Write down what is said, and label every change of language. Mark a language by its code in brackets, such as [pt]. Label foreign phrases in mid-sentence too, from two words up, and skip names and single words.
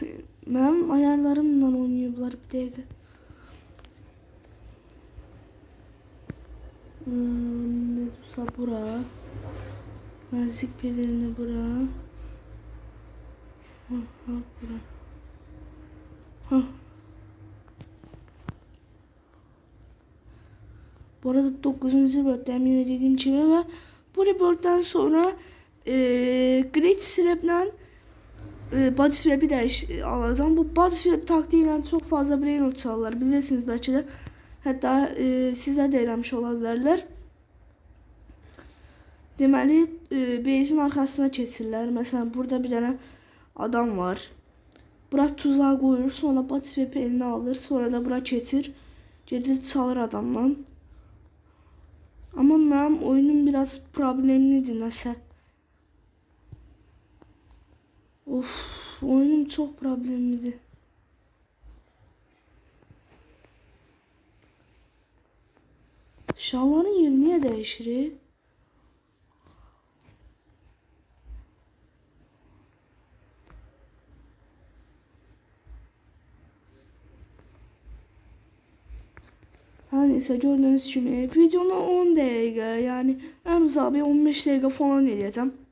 [az] Mənim ayarlarımla oynayıblar bir dəqiqə. Medusa bura. Nazik pelerini bura. Bura. Bu arada 9. [tr] reporttayım yine dediğim gibi ve bu reporttan sonra Glitch Swap'den Body Swap'i de alacağım. Bu Body Swap taktiğiyle çok fazla Brainrot çalırlar bilirsiniz belki de. Hatta sizler de eləmiş olabilirler. Deməli base'in arkasına keçirlər. Mesela burada bir tane adam var. [az] Bura tuzağa koyur, sonra Body Swap'i eline alır, sonra da bura keçir. Gedir çalır adamla. Ama mənim oyunum biraz problemlidir nəsə. [tr] Oyunum çok problemlidir. Şalvarın yeri niye değişir? Her neyse gördüğünüz gibi videonu 10 dakika yani en uzağı bir 15 dakika falan edeceğim.